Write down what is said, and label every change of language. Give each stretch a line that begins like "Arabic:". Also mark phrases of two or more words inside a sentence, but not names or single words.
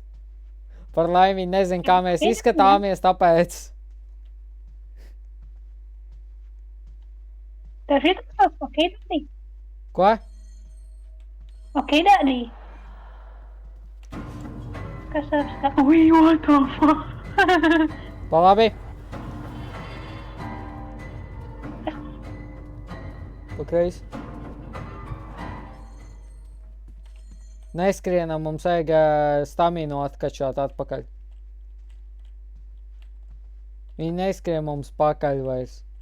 Latvian: Par laimi viņi nezin, kā mēs izskatāmies, tāpēc. Tev šī tas sauc, ok, dadī? Ko? Ok, dadī? Kas tev skata?
English: Ui, what the fuck?
Latvian: Pa labi. Pa kreisi. Neskrienam, mums vajag staminu atkačāt atpakaļ. Viņi neskrien mums pakaļ vairs.